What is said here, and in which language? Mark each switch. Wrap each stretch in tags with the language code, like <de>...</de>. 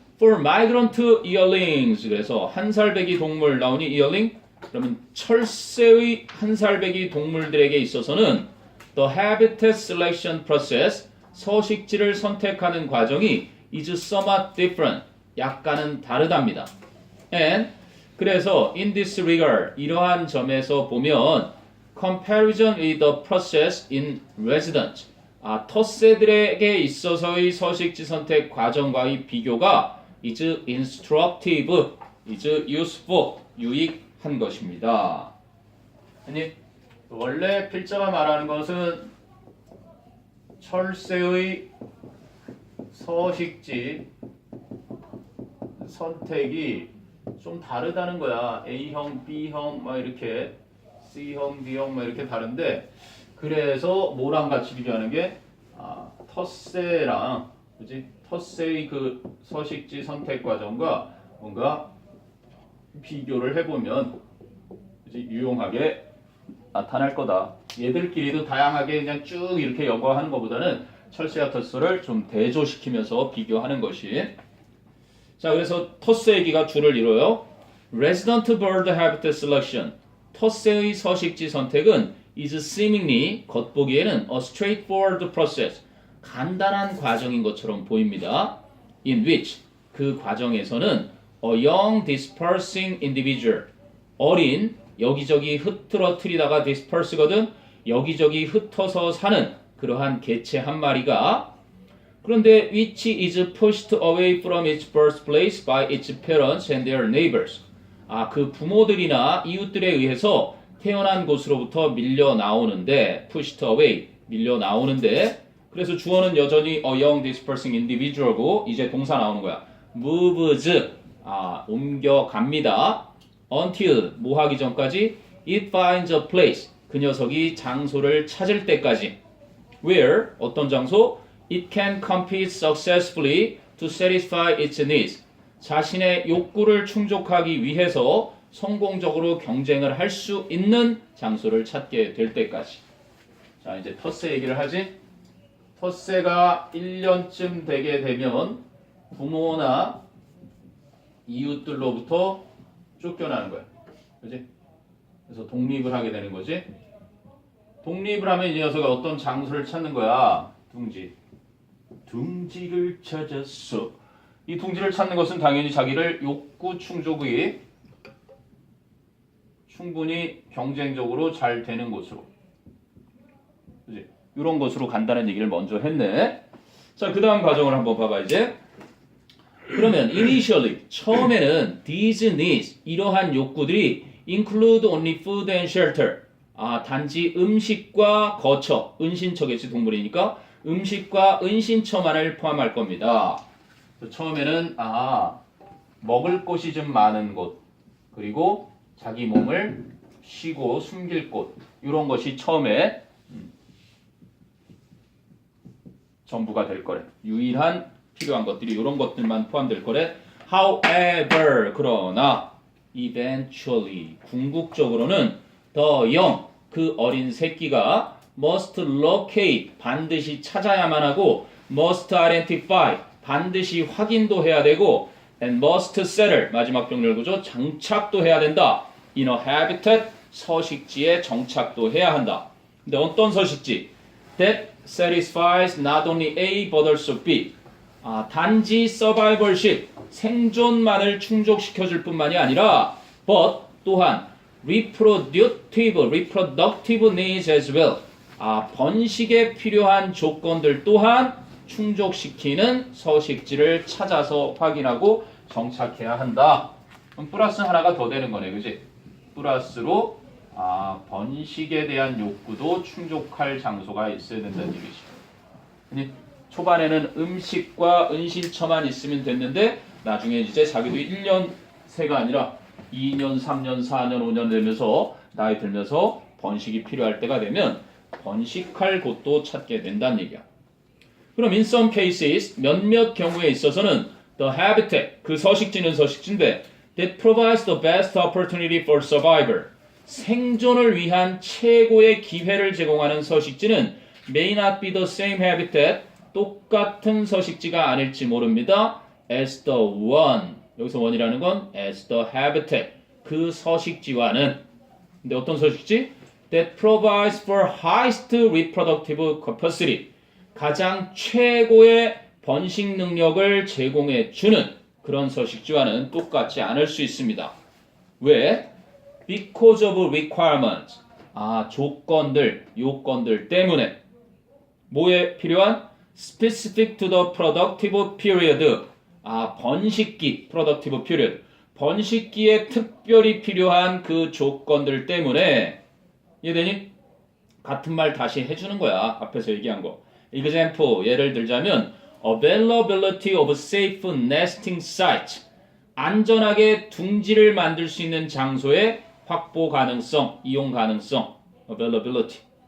<en>For migrant yearlings.</en> <ko>그래서 한살배기 동물 나오니 yearling? 그러면 철새의 한살배기 동물들에게 있어서는</ko> <en>the habitat selection process,</en> <ko>서식지를 선택하는 과정이</ko> <en>is somewhat different,</en> <ko>약간은 다르답니다.</ko> <en>And</en> <ko>그래서</ko> <en>in this regard,</en> <ko>이러한 점에서 보면</ko> <en>comparison with the process in residence,</en> <ko>텃새들에게 있어서의 서식지 선택 과정과의 비교가</ko> <en>is instructive, is useful,</en> <ko>유익한 것입니다. 아니, 원래 필자가 말하는 것은 철새의 서식지 선택이 좀 다르다는 거야. A형, B형, 막 이렇게 C형, D형, 막 이렇게 다른데 그래서 뭐랑 같이 비교하는 게 텃새랑 그지? 텃새의 그 서식지 선택 과정과 뭔가 비교를 해보면 그지? 유용하게 나타날 거다. 얘들끼리도 다양하게 그냥 쭉 이렇게 연구하는 것보다는 철새와 텃새를 좀 대조시키면서 비교하는 것이. 자, 그래서 텃새 얘기가 줄을 이뤄요.</ko> <en>Resident bird habitat selection.</en> <ko>텃새의 서식지 선택은</ko> <en>is seemingly</en> <ko>겉보기에는</ko> <en>a straightforward process.</en> <ko>간단한 과정인 것처럼 보입니다.</ko> <en>In which</en> <ko>그 과정에서는</ko> <en>a young dispersing individual.</en> <ko>어린 여기저기 흐트러트리다가 disperse거든. 여기저기 흩어서 사는 그러한 개체 한 마리가 그런데</ko> <en>which is pushed away from its birthplace by its parents and their neighbors.</en> <ko>그 부모들이나 이웃들에 의해서 태어난 곳으로부터 밀려 나오는데</ko> <en>pushed away,</en> <ko>밀려 나오는데 그래서 주어는 여전히</ko> <en>a young dispersing individual</en> <ko>고 이제 동사 나오는 거야.</ko> <en>moves,</en> <ko>옮겨갑니다.</ko> <en>until,</en> <ko>뭐 하기 전까지</ko> <en>it finds a place,</en> <ko>그 녀석이 장소를 찾을 때까지</ko> <en>where,</en> <ko>어떤 장소?</ko> <en>It can compete successfully to satisfy its needs.</en> <ko>자신의 욕구를 충족하기 위해서 성공적으로 경쟁을 할 수 있는 장소를 찾게 될 때까지. 자, 이제 텃새 얘기를 하지. 텃새가 1년쯤 되게 되면 부모나 이웃들로부터 쫓겨나는 거야. 그지? 그래서 독립을 하게 되는 거지. 독립을 하면 이 녀석이 어떤 장소를 찾는 거야. 둥지를 찾았어. 이 둥지를 찾는 것은 당연히 자기를 욕구 충족이 충분히 경쟁적으로 잘 되는 곳으로. 그치? 이런 것으로 간다는 얘기를 먼저 했네. 자, 그 다음 과정을 한번 봐봐 이제.</ko> <en>그러면 initially</en> <ko>처음에는</ko> <en>these needs</en> <ko>이러한 욕구들이</ko> <en>include only food and shelter.</en> <ko>단지 음식과 거처, 은신처겠지 동물이니까 음식과 은신처만을 포함할 겁니다. 처음에는 먹을 곳이 좀 많은 곳 그리고 자기 몸을 쉬고 숨길 곳 이런 것이 처음에 전부가 될 거래. 유일한 필요한 것들이 이런 것들만 포함될 거래.</ko> <en>However,</en> <ko>그러나</ko> <en>eventually,</en> <ko>궁극적으로는</ko> <en>the young,</en> <ko>그 어린 새끼가</ko> <en>must locate,</en> <ko>반드시 찾아야만 하고</ko> <en>must identify,</en> <ko>반드시 확인도 해야 되고</ko> <en>and must settle,</en> <ko>마지막 병렬 구조, 정착도 해야 된다.</ko> <en>in a habitat,</en> <ko>서식지에 정착도 해야 한다. 근데 어떤 서식지?</ko> <en>That satisfies not only A but also B.</en> <ko>단지 survivalship, 생존만을 충족시켜줄 뿐만이 아니라 but 또한</ko> <en>reproductive needs as well.</en> <ko>번식에 필요한 조건들 또한 충족시키는 서식지를 찾아서 확인하고 정착해야 한다. 그럼 플러스 하나가 더 되는 거네, 그지? 플러스로 번식에 대한 욕구도 충족할 장소가 있어야 된다는 얘기지. 초반에는 음식과 은신처만 있으면 됐는데 나중에 이제 자기도 1년 새가 아니라 2년, 3년, 4년, 5년 되면서 나이 들면서 번식이 필요할 때가 되면 번식할 곳도 찾게 된다는 얘기야.</ko> <en>그럼 in some cases</en> <ko>몇몇 경우에 있어서는</ko> <en>the habitat,</en> <ko>그 서식지는 서식지인데</ko> <en>that provides the best opportunity for survival,</en> <ko>생존을 위한 최고의 기회를 제공하는 서식지는</ko> <en>may not be the same habitat,</en> <ko>똑같은 서식지가 아닐지 모릅니다.</ko> <en>as the one,</en> <ko>여기서</ko> <en>one이라는 건 as the habitat,</en> <ko>그 서식지와는. 근데 어떤 서식지?</ko> <en>that provides for highest reproductive capacity,</en> <ko>가장 최고의 번식 능력을 제공해 주는 그런 서식지와는 똑같지 않을 수 있습니다. 왜?</ko> <en>Because of requirements.</en> <ko>조건들, 요건들 때문에. 뭐에 필요한?</ko> <en>Specific to the productive period.</en> <ko>번식기,</ko> <en>productive period.</en> <ko>번식기에 특별히 필요한 그 조건들 때문에. 이해되니? 같은 말 다시 해주는 거야. 앞에서 얘기한 거. example, 예를 들자면</ko> <en>availability of safe nesting site,</en> <ko>안전하게 둥지를 만들 수 있는 장소의 확보 가능성, 이용 가능성, availability.</ko>